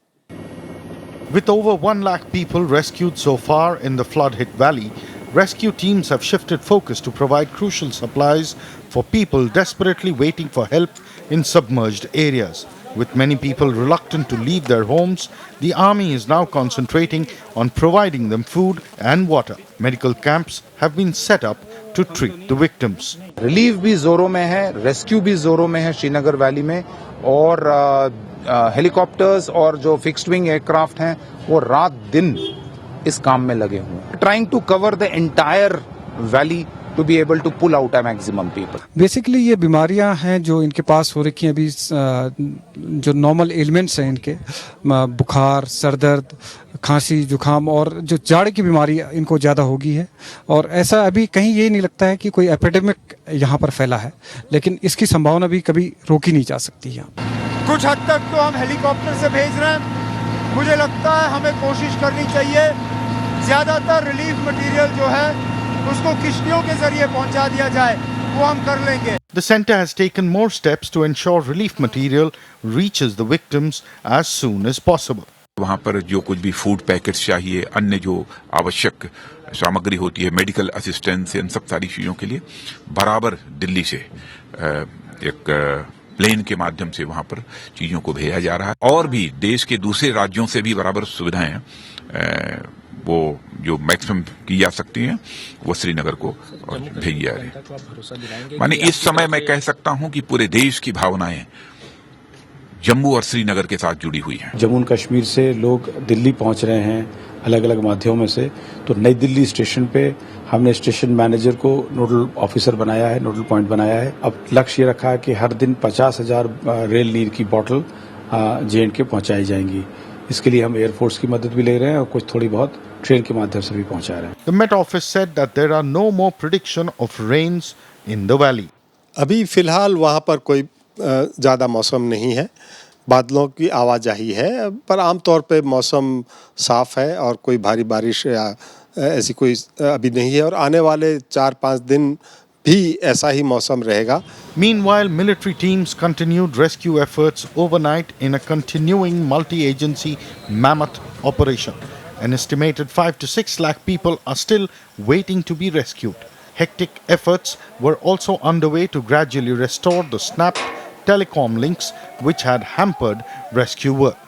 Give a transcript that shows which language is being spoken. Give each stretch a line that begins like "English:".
English: With over 1 lakh people rescued so far in the flood-hit valley, rescue teams have shifted focus to provide crucial supplies for people desperately waiting for help in submerged areas. With many people reluctant to leave their homes, the army is now concentrating on providing them food and water. Medical camps have been set up to treat the victims.
Hindi: Relief भी जोरों में है, rescue भी जोरों में है Srinagar valley में, और हेलीकॉप्टर्स और जो फिक्स्ड विंग एयरक्राफ्ट हैं वो रात दिन इस काम में लगे हुए हैं,
English: Trying to cover the entire valley to be able to pull out a maximum people.
Hindi: Basically ये बीमारियां हैं जो इनके पास हो रखी हैं अभी, जो नॉर्मल एलिमेंट्स हैं इनके, बुखार, सर दर्द, खांसी, जुकाम, और जो जाड़ की बीमारी इनको ज़्यादा होगी है। और ऐसा अभी कहीं ये नहीं लगता है कि कोई एपिडेमिक यहाँ पर फैला है, लेकिन इसकी संभावना भी कभी रोकी नहीं जा सकती यहाँ। कुछ हद तक तो हम हेलीकॉप्टर से भेज रहे हैं। मुझे लगता है हमें कोशिश करनी चाहिए ज़्यादातर रिलीफ मटेरियल जो है उसको किश्तियों के जरिए पहुंचा दिया जाए, वो हम कर लेंगे।
English: The center has taken more steps to ensure relief material reaches the victims as soon as possible.
Hindi: वहाँ पर जो कुछ भी फूड पैकेट्स चाहिए, अन्य जो आवश्यक सामग्री होती है, मेडिकल असिस्टेंस, इन सब सारी चीज़ों के लिए बराबर दिल्ली से एक प्लेन के माध्यम से वहाँ पर चीज़ों को भेजा जा रहा है। और भी देश के दूसरे राज्यों से भी बराबर सुविधाएं वो जो मैक्सिमम की जा सकती हैं वो श्रीनगर को भेजी जा रही है। माने इस समय मैं कह सकता हूं कि पूरे देश की भावनाएं जम्मू और श्रीनगर के साथ जुड़ी हुई हैं। जम्मू कश्मीर से लोग दिल्ली पहुंच रहे हैं अलग अलग माध्यमों से, तो नई दिल्ली स्टेशन पे हमने स्टेशन मैनेजर को नोडल ऑफिसर बनाया है, नोडल पॉइंट बनाया है। अब लक्ष्य ये रखा है कि हर दिन 50,000 रेल नीर की बोतल J&K पहुंचाई जाएंगी। इसके लिए हम एयरफोर्स की मदद भी ले रहे हैं और कुछ थोड़ी बहुत ट्रेन के माध्यम से भी पहुंचा रहे हैं।
English: The Met Office said that there are no more prediction of rains in the valley.
Hindi: अभी फिलहाल वहाँ पर कोई ज़्यादा मौसम नहीं है, बादलों की आवाजाही है, पर आमतौर पे मौसम साफ है और कोई भारी बारिश या ऐसी कोई अभी नहीं है, और आने वाले 4-5 दिन भी ऐसा ही मौसम रहेगा।
English: Meanwhile, military teams continued rescue efforts overnight in a continuing multi-agency mammoth operation. An estimated 5 to 6 lakh people are still waiting to be rescued. Hectic efforts were also underway to gradually restore the snapped telecom links which had hampered rescue work.